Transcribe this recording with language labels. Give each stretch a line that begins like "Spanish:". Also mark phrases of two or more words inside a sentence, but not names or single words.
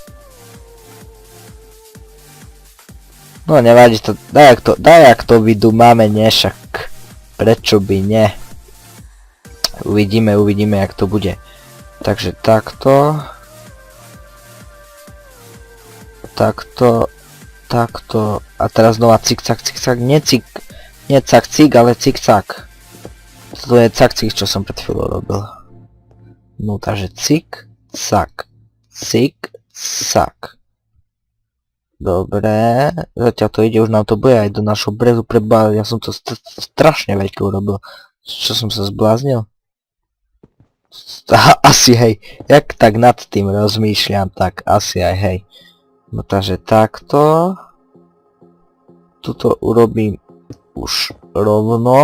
Slovak: No nevadí to, daj ak to vidú máme, nie, však prečo by nie. Uvidíme, jak to bude. Takže takto. Takto. A teraz znova cik-cak, nie cak-cik, ale cik-cak. Toto je cak-cik, čo som pred chvíľou robil. No takže cik-cak. Cik-cak. Dobre, zatiaľ to ide, už nám to bude aj do našho brehu, ja som to strašne veľké urobil. Čo som sa zbláznil? Asi hej, jak tak nad tým rozmýšľam, tak asi aj hej. No takže takto. Tuto urobím už rovno.